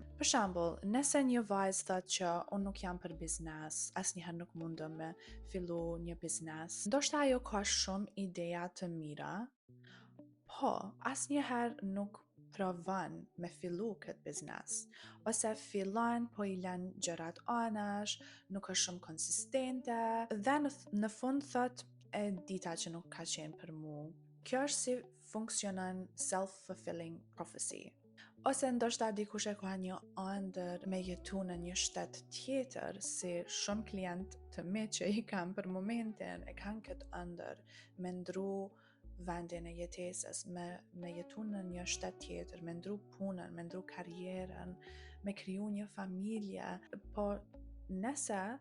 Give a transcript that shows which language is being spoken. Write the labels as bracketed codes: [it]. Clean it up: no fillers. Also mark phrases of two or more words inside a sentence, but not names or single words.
[sq] Për shembull, nëse një vajzë thotë që unë nuk jam për biznes, asnjëherë nuk mundem me fillu një biznes, ndoshta ajo ka shumë ideja të mira, po asnjëherë nuk provon me fillu këtë biznes, ose fillon po i lën gjërat anash, nuk është shumë konsistente, dhe në fund thot e dita që nuk ka qenë për mu. Kjo është si funksionon [en] self-fulfilling prophecy. [sq] Ose ndoshta dikush e ka një ëndër me jetu në një shtet tjetër, si shumë klient të mi që i kam për momentin, e kanë këtë ëndër me ndru vendin e jetesës, me jetu në një shtet tjetër, me ndru punën, me ndru karrierën, me kriju një familje, po nëse